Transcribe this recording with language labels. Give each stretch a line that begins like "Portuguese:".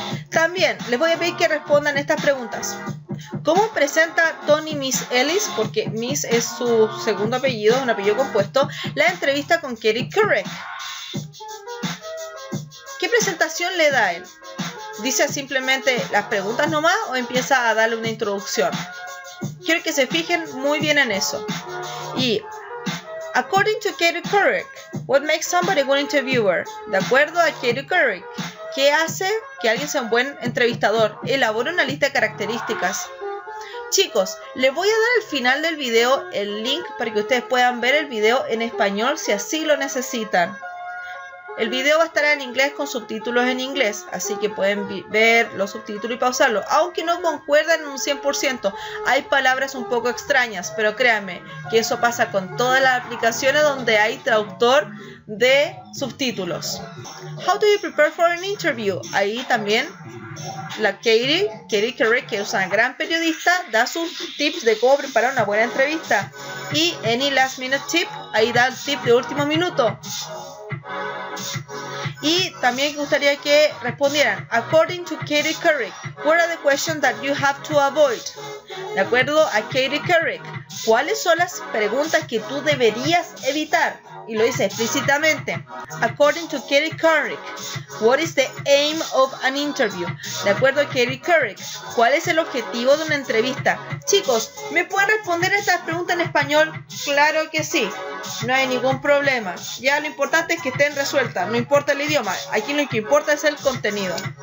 Spanish: También les voy a pedir que respondan estas preguntas. ¿Cómo presenta Tony Miss Ellis, porque Miss es su segundo apellido, un apellido compuesto, la entrevista con Katie Couric? ¿Qué presentación le da él? ¿Dice simplemente las preguntas nomás o empieza a darle una introducción? Quiero que se fijen muy bien en eso.
English: Y, according to Katie Couric, what makes somebody a good interviewer?
Spanish: De acuerdo a Katie Couric, ¿qué hace que alguien sea un buen entrevistador? Elabora una lista de características. Chicos, les voy a dar al final del video el link para que ustedes puedan ver el video en español si así lo necesitan. El video va a estar en inglés con subtítulos en inglés, así que pueden ver los subtítulos y pausarlo. Aunque no concuerdan en un 100%, hay palabras un poco extrañas, pero créanme que eso pasa con todas las aplicaciones donde hay traductor de subtítulos.
English: How do you prepare for an interview?
Spanish: Ahí también la Katie Couric, que es una gran periodista, da sus tips de cómo preparar una buena entrevista. Y
English: any last minute tip,
Spanish: ahí da el tip de último minuto. Y también me gustaría que respondieran,
English: according to Katie Couric, what are the questions that you have to avoid?
Spanish: De acuerdo a Katie Couric, ¿cuáles son las preguntas que tú deberías evitar? Y lo dice explícitamente.
English: According to Katie Couric, what is the aim of an interview?
Spanish: De acuerdo a Katie Couric, ¿cuál es el objetivo de una entrevista? Chicos, ¿me pueden responder estas preguntas en español? Claro que sí, no hay ningún problema. Ya lo importante es que estén resueltas, no importa el idioma, aquí lo que importa es el contenido.